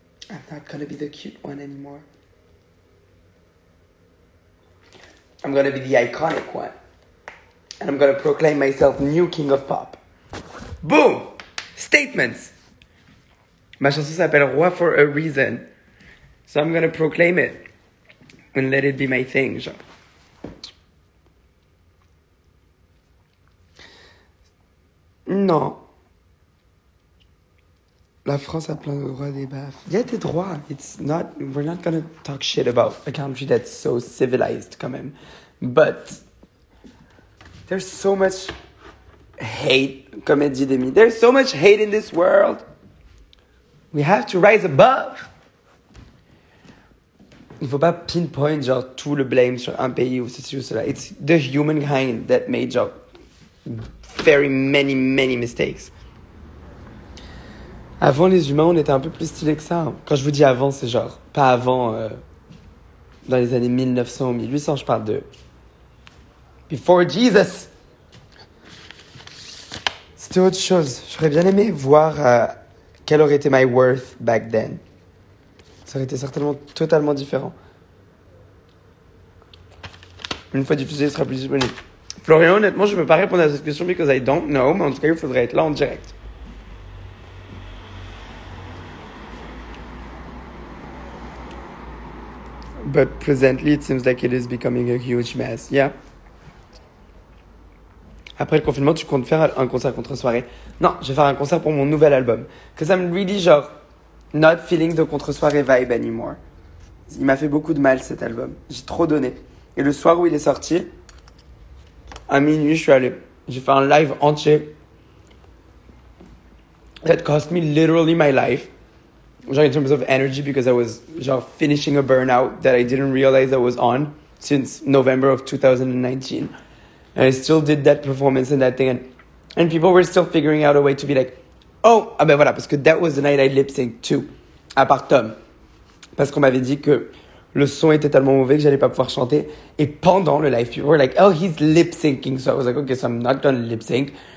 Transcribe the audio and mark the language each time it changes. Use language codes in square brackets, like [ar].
[en] I'm not gonna be the cute one anymore. I'm gonna be the iconic one. And I'm gonna proclaim myself new king of pop. Boom! Statements! [fr] Ma chanson s'appelle Roi [en] for a reason. So I'm gonna proclaim it. And let it be my thing, genre. [fr] Non. La France a plein de droits des baffes. Il y a des droits. [en] We're not gonna talk shit about a country that's so civilized, [fr] quand même. [en] But there's so much hate, [fr] comme elle dit Demi. [en] There's so much hate in this world. We have to rise above. [fr] Il faut pas pinpoint genre tout le blame sur un pays ou ceci ou cela. [en] It's the humankind that made genre very many, many mistakes. [fr] Avant, les humains, on était un peu plus stylés que ça. Quand je vous dis avant, c'est genre, pas avant, dans les années 1900 ou 1800, je parle de Before Jesus. C'était autre chose. J'aurais bien aimé voir quel aurait été [en] my worth back then. [fr] Ça aurait été certainement totalement différent. Une fois diffusé, il sera plus disponible. Florian, honnêtement, je ne peux pas répondre à cette question [en] because I don't know, [fr] mais en tout cas, il faudrait être là en direct. [en] But presently, it seems like it is becoming a huge mess. Yeah. [fr] Après le confinement, tu comptes faire un concert contre soirée? Non, je vais faire un concert pour mon nouvel album. [en] Because I'm really [fr] genre [en] not feeling the contre-soirée vibe anymore. [fr] Il m'a fait beaucoup de mal cet album. J'ai trop donné. Et le soir où il est sorti, à minuit, je suis allé. J'ai fait un live entier. [en] That cost me literally my life. Genre in terms of energy, because I was genre finishing a burnout that I didn't realize I was on since November of 2019. And I still did that performance and that thing. And people were still figuring out a way to be like, oh, [fr] ah ben voilà, parce que [en] that was the night I lip sync too. [fr] À part Tom. Parce qu'on m'avait dit que le son était tellement mauvais que j'allais pas pouvoir chanter. Et pendant le live, [en] people were like, oh, he's lip syncing. So I was like, okay, so I'm not gonna lip sync.